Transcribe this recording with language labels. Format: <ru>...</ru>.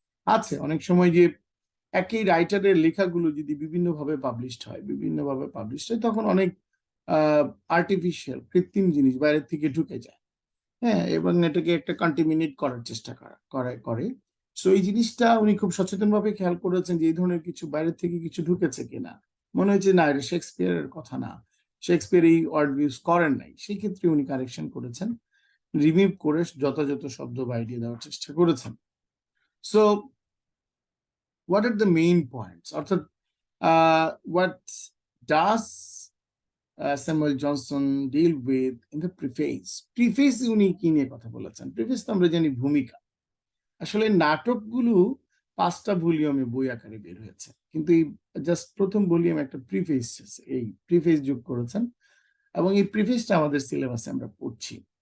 <bn>আছে অনেক সময় যে একই রাইটারের লেখাগুলো যদি বিভিন্নভাবে পাবলিশড হয়, তখন অনেক আর্টিফিশিয়াল, কৃত্রিম জিনিস বাইরের থেকে ঢুকে যায়, হ্যাঁ, এবং এটাকে একটা কন্টামিনেট করার চেষ্টা করে। সো এই জিনিসটা উনি খুব সচেতনভাবে খেয়াল করেছেন যে এই ধরনের কিছু বাইরের থেকে কিছু ঢুকেছে কিনা। মনে হচ্ছে না, এটা শেক্সপিয়ারের কথা না, শেক্সপিয়ার এই ওয়ার্ড ইউজ করেন নাই, সেই ক্ষেত্রে উনি কারেকশন করেছেন, রিমিভ করে যথাযথ শব্দ বা আইডিয়া দেওয়ার চেষ্টা করেছেন।</bn> <en>So what are the main points? অর্থাৎ what does Samuel Johnson deal with in the preface?</en> <bn>Preface উনি কি নিয়ে কথা বলেছেন? প্রিফেস তো আমরা জানি ভূমিকা। আসলে নাটকগুলো 5টা ভলিউমে বই আকারে বের হয়েছে, কিন্তু এই জাস্ট প্রথম ভলিউমে একটা প্রিফেস আছে, এই প্রিফেস যোগ করেছেন, এবং এই প্রিফেসটা আমাদের সিলেবাসে আমরা পড়ছি।</bn>